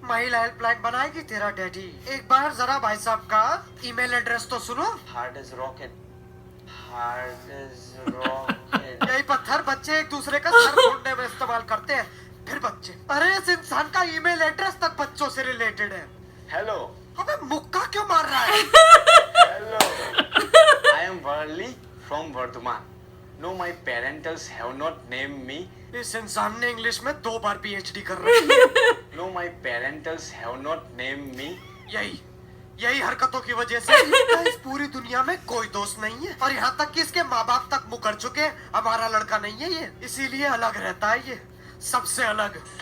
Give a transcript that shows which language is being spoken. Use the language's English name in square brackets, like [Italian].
[Hindi] महिला हेल्पलाइन बनाएगी तेरा डैडी। एक बार जरा भाई साहब का ईमेल एड्रेस तो सुनो। [English] Hard as rocket. Hard as rocket. [Hindi] यही पत्थर बच्चे एक दूसरे का सर फोड़ने में इस्तेमाल करते हैं। फिर बच्चे, अरे इस इंसान का ईमेल एड्रेस तक बच्चों से रिलेटेड है। [English] Hello. [Hindi] अबे मुक्का क्यों मार रहा है? [English] Hello. I am Varli from Vardhaman. No, my parentals have not named me. [Hindi] इस इंसान ने इंग्लिश में 2 बार PhD कर रखी है। [English] No, my parentals have not named me. [Hindi] यही हरकतों की वजह से इसका इस पूरी दुनिया में कोई दोस्त नहीं है। और यहाँ तक कि इसके माँ बाप तक मुकर चुके, हमारा लड़का नहीं है ये, इसीलिए अलग रहता है ये, सबसे अलग।